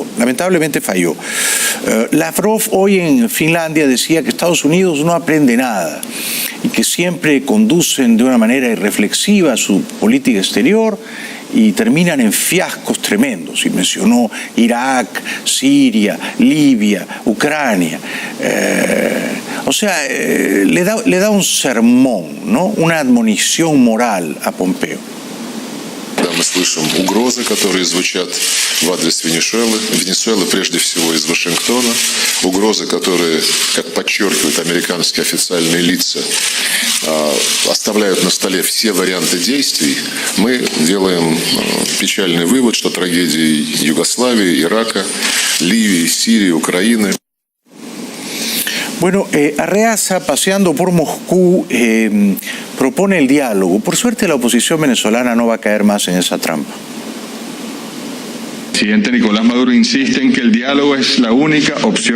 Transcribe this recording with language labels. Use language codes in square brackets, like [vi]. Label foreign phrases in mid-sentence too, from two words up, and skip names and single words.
[es] Lamentablemente falló. Lavrov hoy en Finlandia decía que Estados Unidos no aprende nada y que siempre conducen de una manera irreflexiva su política exterior y terminan en fiascos tremendos. Y mencionó Irak, Siria, Libia, Ucrania. Le da un sermón, ¿no? Una admonición moral a Pompeo. [ru] Мы слышим угрозы, которые звучат в адрес Венесуэлы прежде всего из Вашингтона, угрозы, которые, как подчеркивают американские официальные лица, оставляют на столе все варианты действий. Мы делаем печальный вывод, что трагедии Югославии, Ирака, Ливии, Сирии, Украины. [es] Bueno, Arreaza, paseando por Moscú, propone el diálogo. Por suerte, la oposición venezolana no va a caer más en esa trampa. El presidente Nicolás Maduro insiste en que el diálogo es la única opción.